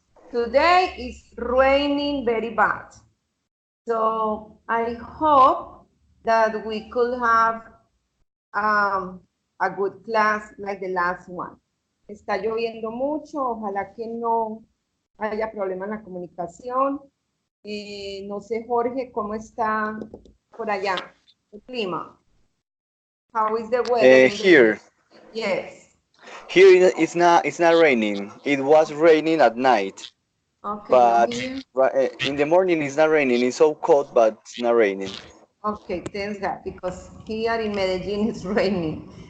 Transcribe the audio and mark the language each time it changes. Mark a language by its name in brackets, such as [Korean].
[English] Today is raining very bad. So I hope that we could have a good class like the last one. [Spanish] Está lloviendo mucho, ojalá que no haya problema en la comunicación. No sé, Jorge, ¿cómo está por allá el clima? [English] How is the weather in the... Here, Yes. it's not raining. It was raining at night, Okay, no but here. in the morning it's not raining. It's so cold, but it's not raining. Okay, thanks God, because here in Medellin it's raining.